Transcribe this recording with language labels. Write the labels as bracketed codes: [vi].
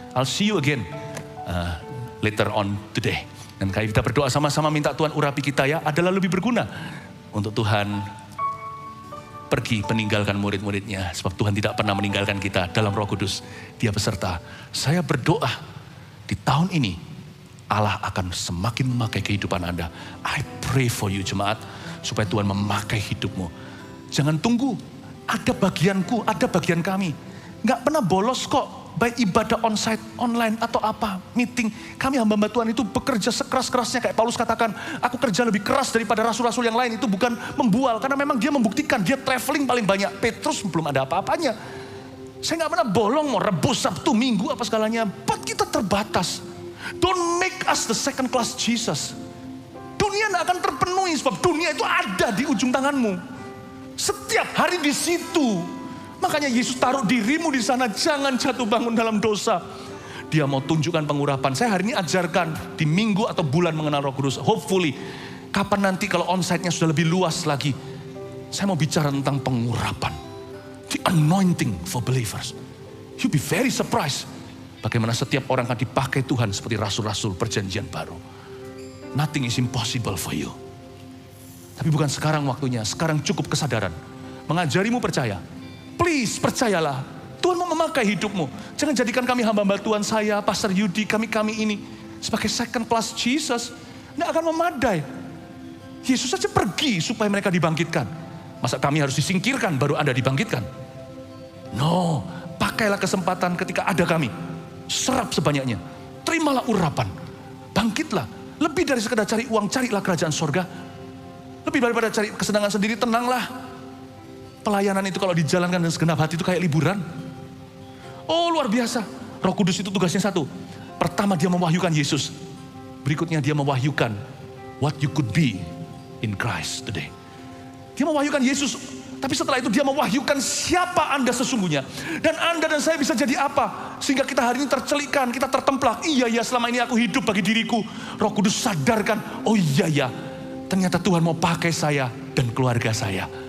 [en] I'll see you again later on today. [id] Dan kita berdoa sama-sama minta Tuhan urapi kita ya, adalah lebih berguna untuk Tuhan pergi meninggalkan murid-muridnya. Sebab Tuhan tidak pernah meninggalkan kita dalam Roh Kudus. Dia beserta. Saya berdoa di tahun ini Allah akan semakin memakai kehidupan Anda. [en] I pray for you [id] jemaat. Supaya Tuhan memakai hidupmu. Jangan tunggu. Ada bagianku, ada bagian kami. Gak pernah bolos kok. Baik ibadah onsite, online atau apa. Meeting. Kami hamba Tuhan itu bekerja sekeras-kerasnya. Kayak Paulus katakan. Aku kerja lebih keras daripada rasul-rasul yang lain. Itu bukan membual. Karena memang dia membuktikan. Dia traveling paling banyak. Petrus belum ada apa-apanya. Saya gak pernah bolong. Mau rebus Sabtu, Minggu apa segalanya. But kita terbatas. [en] Don't make us the second class Jesus. [id] Dunia gak akan terpenuhi. Sebab dunia itu ada di ujung tanganmu. Setiap hari di situ. Makanya Yesus taruh dirimu di sana. Jangan jatuh bangun dalam dosa. Dia mau tunjukkan pengurapan. Saya hari ini ajarkan di minggu atau bulan mengenal Roh Kudus. Hopefully. Kapan nanti kalau onsite-nya sudah lebih luas lagi. Saya mau bicara tentang pengurapan. [en] The anointing for believers. You'll be very surprised. [id] Bagaimana setiap orang akan dipakai Tuhan seperti rasul-rasul perjanjian baru. [en] Nothing is impossible for you. [id] Tapi bukan sekarang waktunya. Sekarang cukup kesadaran. Mengajarimu percaya. Please percayalah. Tuhan mau memakai hidupmu. Jangan jadikan kami hamba-hamba Tuhan, saya, Pastor Yudi, kami ini. Sebagai second class Jesus. Tidak akan memadai. Yesus saja pergi supaya mereka dibangkitkan. Masa kami harus disingkirkan baru Anda dibangkitkan? No. Pakailah kesempatan ketika ada kami. Serap sebanyaknya. Terimalah urapan. Bangkitlah. Lebih dari sekedar cari uang, carilah kerajaan sorga. Lebih daripada cari kesenangan sendiri, tenanglah. Pelayanan itu kalau dijalankan dengan segenap hati itu kayak liburan. Oh luar biasa. Roh Kudus itu tugasnya satu. Pertama dia mewahyukan Yesus. Berikutnya dia mewahyukan [en] what you could be in Christ today. [id] Dia mewahyukan Yesus. Tapi setelah itu dia mewahyukan siapa Anda sesungguhnya. Dan Anda dan saya bisa jadi apa. Sehingga kita hari ini tercelikkan, kita tertemplak. Iya ya, selama ini aku hidup bagi diriku. Roh Kudus sadarkan, oh iya ya, ternyata Tuhan mau pakai saya dan keluarga saya.